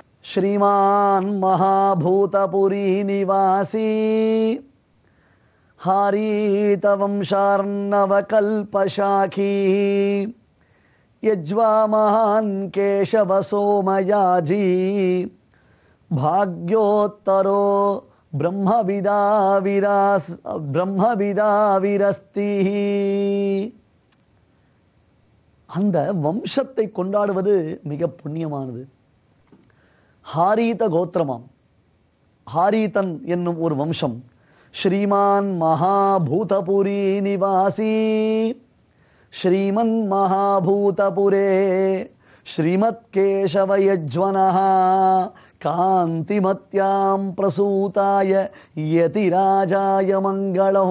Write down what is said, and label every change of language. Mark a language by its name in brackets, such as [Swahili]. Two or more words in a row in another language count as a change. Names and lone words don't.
[Sanskrit] श्रीमान महाभूतपुरी निवासी हारीत वंशार्णवकल्पशाखी यज्वा महान् केशव सोमयाजी भाग्योत्तरो ब्रह्मविदाविरस्ति. [Tamil] அந்த வம்சத்தை கொண்டாடுவது மிக புண்ணியமானது. ஹாரீத கோத்திரமாம். ஹாரீதன் என்னும் ஒரு வம்சம். [Sanskrit] श्रीमान् महाभूतपुरी निवासी श्रीमन् महाभूतपुरे श्रीमत् केशवयज्वनः कान्तिमत्यां प्रसूताय यतिराजाय मङ्गलः.